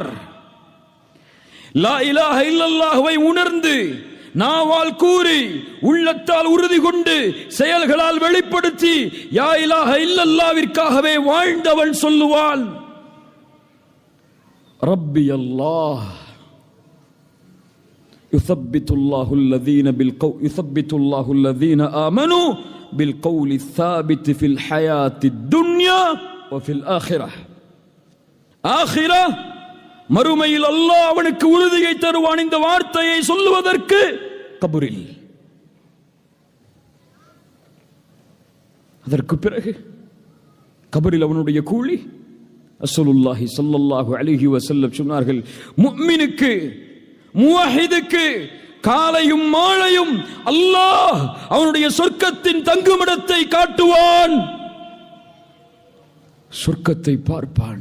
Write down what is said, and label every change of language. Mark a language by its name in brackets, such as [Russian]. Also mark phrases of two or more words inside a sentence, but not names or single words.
[Arabic] لا إله إلا الله [Tamil] உணர்ந்து நாவால் கூறி உள்ளத்தால் உறுதி கொண்டு செயல்களால் வெளிப்படுத்தி [Arabic] لا إله إلا الله [Tamil] வாழ்ந்தவன் சொல்லுவான், [Arabic] ربي الله. يثبت الله الذين آمنوا بالقول الثابت في الحياة الدنيا وفي الآخرة. [Tamil] آخرة மறுமையில் அல்லாஹ் அவனுக்கு உறுதியை தருவான் இந்த வார்த்தையை சொல்லுவதற்கு கபரில். அதற்கு பிறகு கபரில் அவனுடைய கூலி. [Arabic] رسول الله صلى الله عليه وسلم [Tamil] சொன்னார்கள், முஃமினுக்கு முவஹிதுக்கு காலையும் மாலையும் அல்லாஹ் அவனுடைய சொர்க்கத்தின் தங்குமிடத்தை காட்டுவான், சொர்க்கத்தை பார்ப்பான்.